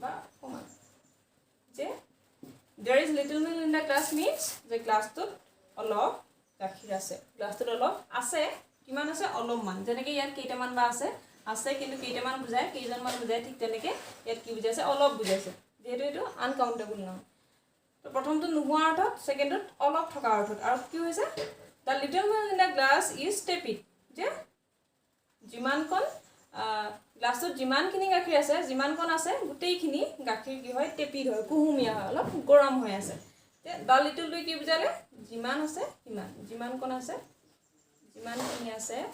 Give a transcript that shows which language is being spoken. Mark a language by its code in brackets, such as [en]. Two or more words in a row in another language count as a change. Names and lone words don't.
[as] যে [en] there is little milk in the glass [as] means যে গ্লাছটোত অলপ গাখীৰ আছে গ্লাছটোত অলপ আছে কিমান আছে অলপমান যেনেকৈ ইয়াত কেইটামান বা আছে কিন্তু কেইটামান বুজায় কেইজনমান বুজায় ঠিক তেনেকৈ ইয়াত কি বুজাইছে অলপ বুজাইছে যিহেতু এইটো [en] uncountable noun [as] তো প্ৰথমটো নোহোৱা অৰ্থত ছেকেণ্ডত অলপ থকা অৰ্থত আৰু কি হৈছে [en] the little milk in the glass is tepid [as] যে যিমানকণ গ্লাছটোত যিমানখিনি গাখীৰ আছে যিমানকণ আছে গোটেইখিনি গাখীৰ কি হয় টেপিড হয় কুহুমীয়া হয় অলপ গৰম হৈ আছে [en] the littleটোৱে [as] কি বুজালে যিমান আছে সিমান যিমানকণ আছে যিমানখিনি আছে